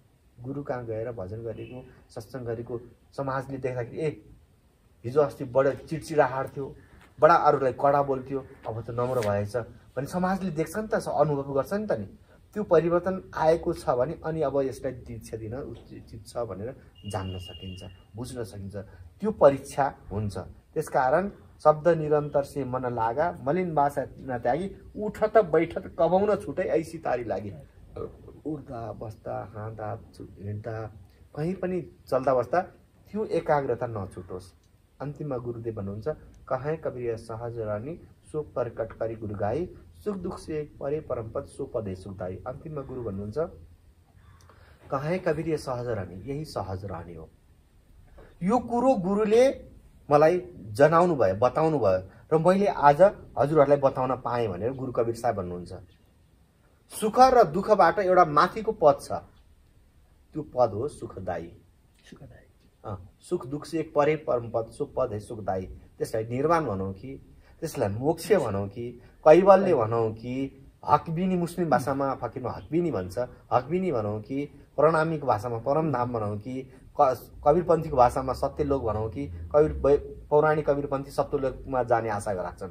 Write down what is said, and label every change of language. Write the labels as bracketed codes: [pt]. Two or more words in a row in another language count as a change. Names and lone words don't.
[ne] गुरु कहाँ गएर भजन गरेको, सत्सङ्ग गरेको समाजले देख्दाखेरि हिजो अस्ति बडा चिडचिडाहाट थियो, बडा अरूलाई कडा बोल्थ्यो, अब त नम्र भएछ भने समाजले देख्छ नि त, अनुभव गर्छ नि त नि। त्यो परिवर्तन आएको छ भने अनि अब यसलाई दीक्षा दिन उचित छ भनेर जान्न सकिन्छ, बुझ्न सकिन्छ। त्यो परीक्षा हुन्छ। त्यसकारण [hi] शब्द निरन्तर से मन लागा मलिन वासना त्यागी, उठत बैठत कमाउन छुटै ऐसी तारी लागि। [ne] उठ्दा बस्दा हाँदा हिँड्दा कहीँ पनि चल्दा बस्दा त्यो एकाग्रता नछुटोस्। अन्तिममा गुरुदेव भन्नुहुन्छ कहाँ [hi] कबीर सहज रानी सो प्रकट करी गुरु गाई सुख दुख से परे परमपद सो पद है सुखदायी। [ne] अन्तिममा गुरु भन्नुहुन्छ कहाँ कबीर [hi] ये सहज रहने, [ne] यही सहज रहने हो। यो कुरो गुरुले मलाई जनाउनु भयो, बताउनु भयो र मैले आज हजुरहरूलाई बताउन पाएँ भनेर गुरु कबीर साहब भन्नुहुन्छ। सुख र दुःखबाट एउटा माथिको पद छ, त्यो पद हो सुखदायी। [hi] सुख दुख से एक परे परम पद सो पद है सुखदायी। [ne] त्यसलाई निर्वाण भनौँ कि, त्यसलाई मोक्ष भनौँ कि, कैवल्य भनौँ कि, हकबिनी मुस्लिम भाषामा फकीरमा हकबिनी भन्छ, हकबिनी भनौँ कि, प्रणामीको भाषामा परमधाम भनौँ कि, कबीरपन्थीको भाषामा सत्यलोक भनौँ कि, पौराणिक कबीरपन्थी सत्यलोकमा जाने आशा राख्छन्।